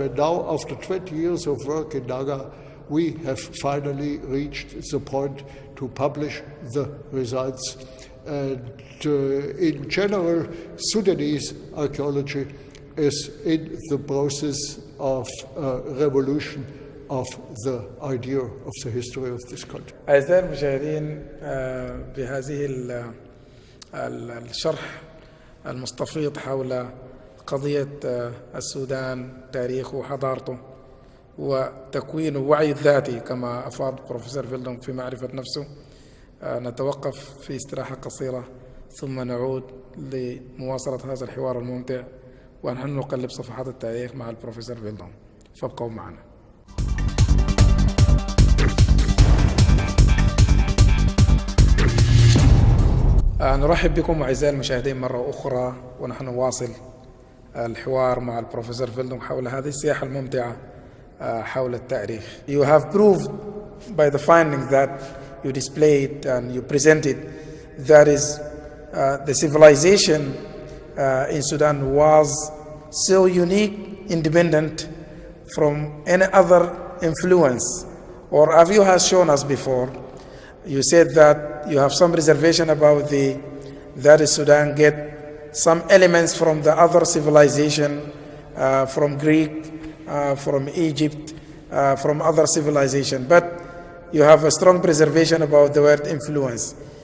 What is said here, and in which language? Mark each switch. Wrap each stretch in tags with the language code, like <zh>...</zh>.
<en>And now, after 20 years of work in Naga, we have finally reached the point to publish the results. And in general, Sudanese archaeology is in the process of revolution of the idea of the history of this country.</en> <ar>أعزائي المشاهدين، بهذه الشرح المستفيض حول قضية السودان، تاريخه وحضارته وتكوينه ووعي الذاتي كما أفاد بروفيسور فيلدونغ في معرفة نفسه، نتوقف في استراحة قصيرة ثم نعود لمواصلة هذا الحوار الممتع، ونحن نقلب صفحات التاريخ مع البروفيسور فيلدون. فابقوا معنا. نرحب بكم أعزائي المشاهدين مرة أخرى، ونحن نواصل الحوار مع البروفيسور فيلدون حول هذه السياحة الممتعة حول التاريخ.</ar> <en>You have proved by the findings that you displayed and you presented that is the civilization in Sudan was so unique, independent from any other influence, or as you have shown us before, you said that you have some reservation about that Sudan get some elements from the other civilization, from Greek, from Egypt, from other civilization, but you have a strong preservation about the word influence.</en>